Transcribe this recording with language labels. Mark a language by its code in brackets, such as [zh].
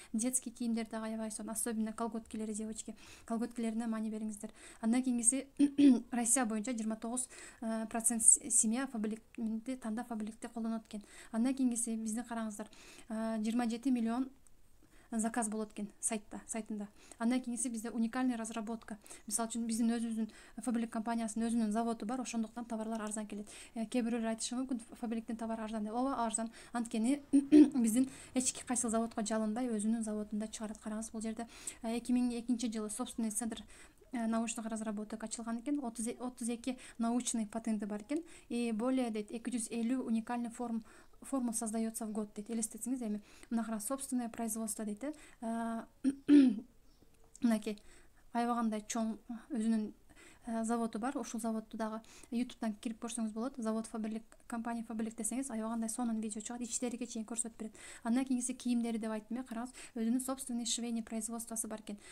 [ky] Детский кийимдер дагы аябай сонун, особенно колготкилери, девочки, колготкилерине маани бериңиздер. Андан кийинкиси, Россия боюнча 29% семья Фаберликти тандап Фаберликти колдонот экен. Андан кийинкиси, биздин караңыздар, 27 миллион заказ болот экен сайтында. Андан кийинкиси бизде уникальный разработка. Мисалы үчүн биздин өзүбүздүн Фабрик компаниясынын өзүнүн заводу бар, ошондуктан товарлар арзан келет. Кээ бирөөлөр айтышы мүмкүн, Фабриктин товары арзан деп. Ооба, арзан. Анткени биздин эч кайсы заводко жалынбай өзүнүн заводунда чыгарат. Караңыз, бул жерде 2002 жылы [ru] собственный центр научных разработок [ky] ачылган экен. 32 научный патенти бар экен. [ru] И более дейт 250 уникальный формул создается в год дейт. [ky] Элестетсеңиз, эми мына караңыз, [ru] собственное производство [ky] дейт. Мынакей аябагандай чоң өзүнүн заводу бар. Ушул заводду дагы YouTube'дан кирип көрсөңүз болот. Завод Фабрик, компания Фабрик десеңиз, аябагандай сонун видео чыгат, ичтериге чейин көрсөтүп берет. Андан кийинкиси кийимдери деп айттым. Караңыз, өзүнүн [ru] собственный швейный [ky] производствосу бар экен.